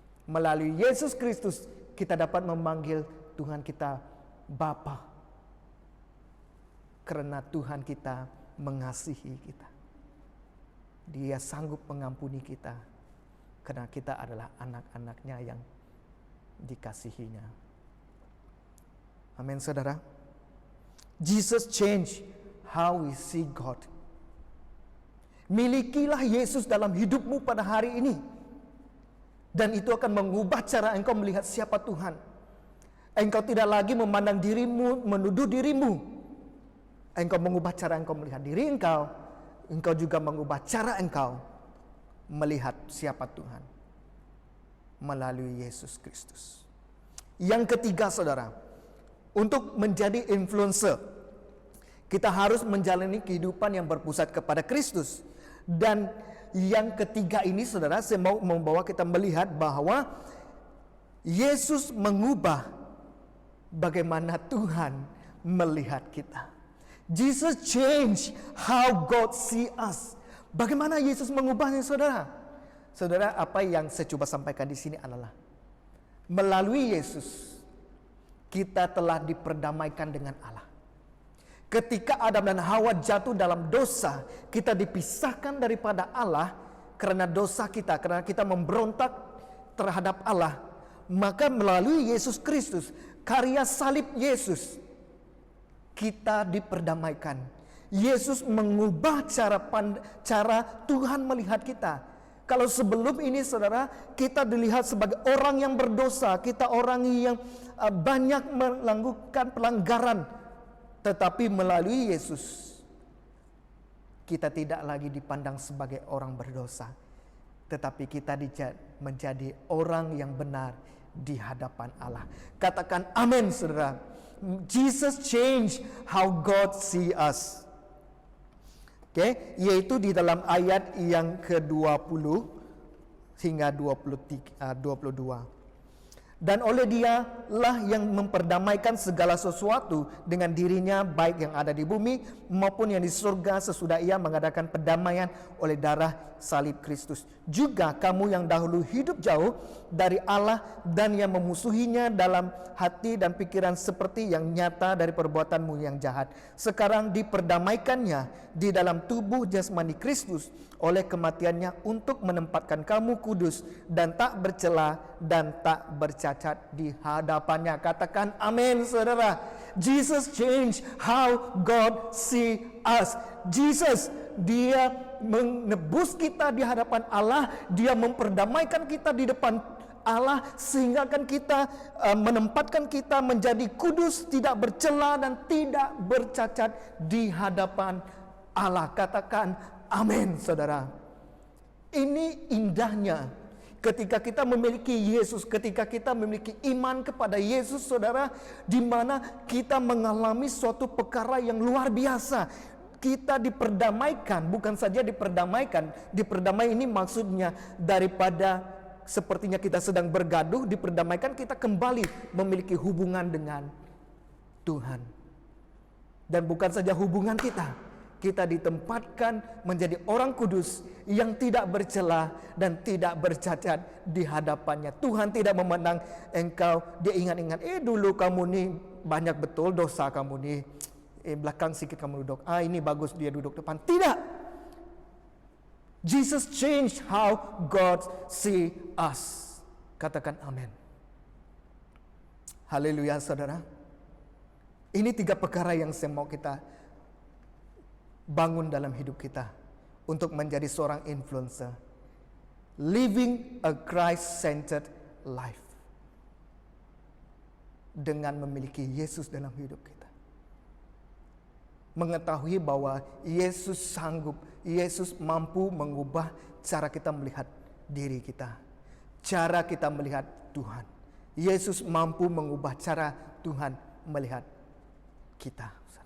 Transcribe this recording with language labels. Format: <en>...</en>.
<id>Melalui Yesus Kristus kita dapat memanggil Tuhan kita Bapa. Karena Tuhan kita mengasihi kita. Dia sanggup mengampuni kita. Karena kita adalah anak-anaknya yang dikasihinya. Amin, saudara.</id> <en>Jesus changed how we see God.</en> <id>Milikilah Yesus dalam hidupmu pada hari ini. Dan itu akan mengubah cara engkau melihat siapa Tuhan. Engkau tidak lagi memandang dirimu, menuduh dirimu. Engkau mengubah cara engkau melihat diri engkau. Engkau juga mengubah cara engkau melihat siapa Tuhan melalui Yesus Kristus. Yang ketiga, saudara, untuk menjadi influencer, kita harus menjalani kehidupan yang berpusat kepada Kristus. Dan yang ketiga ini, saudara, saya mau membawa kita melihat bahwa Yesus mengubah bagaimana Tuhan melihat kita.</id> <en>Jesus changed how God see us.</en> <id>Bagaimana Yesus mengubahnya, saudara? Saudara, apa yang saya coba sampaikan di sini adalah melalui Yesus kita telah diperdamaikan dengan Allah. Ketika Adam dan Hawa jatuh dalam dosa, kita dipisahkan daripada Allah karena dosa kita, karena kita memberontak terhadap Allah. Maka melalui Yesus Kristus, karya salib Yesus, kita diperdamaikan. Yesus mengubah cara Tuhan melihat kita. Kalau sebelum ini, saudara, kita dilihat sebagai orang yang berdosa, kita orang yang banyak melakukan pelanggaran. Tetapi melalui Yesus, kita tidak lagi dipandang sebagai orang berdosa. tetapi kita menjadi orang yang benar di hadapan Allah. Katakan amin, saudara.</id> <en>Jesus change how God see us.</en> <id>Oke, yaitu di dalam ayat yang ke-20 hingga 22. Dan oleh Dialah yang memperdamaikan segala sesuatu dengan dirinya, baik yang ada di bumi maupun yang di surga, sesudah Ia mengadakan pendamaian oleh darah salib Kristus. Juga kamu yang dahulu hidup jauh dari Allah dan yang memusuhinya dalam hati dan pikiran seperti yang nyata dari perbuatanmu yang jahat, sekarang diperdamaikannya di dalam tubuh jasmani Kristus oleh kematiannya untuk menempatkan kamu kudus dan tak bercela dan tak bercacat di hadapannya. Katakan amin, saudara.</id> <en>Jesus change how God see us.</en> <id>Jesus, Dia menebus kita di hadapan Allah. Dia memperdamaikan kita di depan Allah, sehingga kan kita menempatkan kita menjadi kudus, tidak bercela dan tidak bercacat di hadapan Allah. Katakan amin, saudara. Ini indahnya ketika kita memiliki Yesus, ketika kita memiliki iman kepada Yesus, saudara, di mana kita mengalami suatu perkara yang luar biasa. Kita diperdamaikan, bukan saja diperdamaikan. Diperdamai ini maksudnya daripada sepertinya kita sedang bergaduh, diperdamaikan kita kembali memiliki hubungan dengan Tuhan. Dan bukan saja hubungan kita ditempatkan menjadi orang kudus yang tidak bercela dan tidak bercacat di hadapannya. Tuhan tidak memandang engkau, Dia ingat-ingat, dulu kamu nih banyak betul dosa kamu nih, belakang sedikit kamu duduk, ini bagus dia duduk depan. Tidak.</id> <en>Jesus changed how God see us.</en> <id>Katakan amin. Haleluya, saudara. Ini 3 perkara yang saya mau kita bangun dalam hidup kita untuk menjadi seorang influencer.</id> <en>Living a Christ-centered life.</en> <id>Dengan memiliki Yesus dalam hidup kita. Mengetahui bahwa Yesus sanggup, Yesus mampu mengubah cara kita melihat diri kita, cara kita melihat Tuhan. Yesus mampu mengubah cara Tuhan melihat kita.</id>